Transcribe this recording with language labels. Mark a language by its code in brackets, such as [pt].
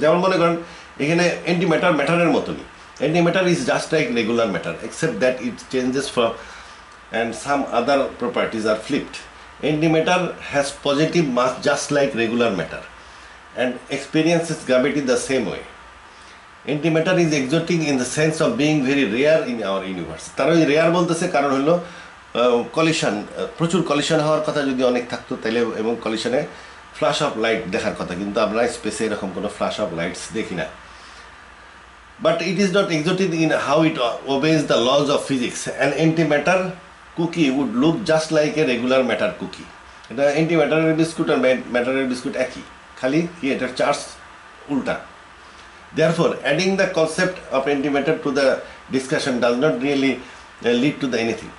[bn] যেমন মনে করেন এখানে অ্যান্টিম্যাটার ম্যাটারের মতনই, [en] Antimatter is just like regular matter except that it changes from and some other properties are flipped. Antimatter has positive mass just like regular matter and experiences gravity the same way. Antimatter is exotic in the sense of being very rare in our universe. [bn] তারা ওই rare বলতেছে কারণ হলো collision, প্রচুর collision হওয়ার কথা যদি অনেক থাকতো তাহলে, এবং কলিশনে ফ্ল্যাশ অফ লাইট দেখার কথা, কিন্তু আমরা স্পেসে এরকম কোনো ফ্ল্যাশ অফ লাইটস দেখি না। [en] But it is not exotic in how it obeys the laws of physics. An antimatter cookie would look just like a regular matter cookie. [bn] এটা অ্যান্টিম্যাটারের বিস্কুট আর ম্যাটারের বিস্কুট একই, খালি কি এটার চার্জ উল্টা। [en] Therefore, adding the concept of antimatter to the discussion does not really lead to the anything.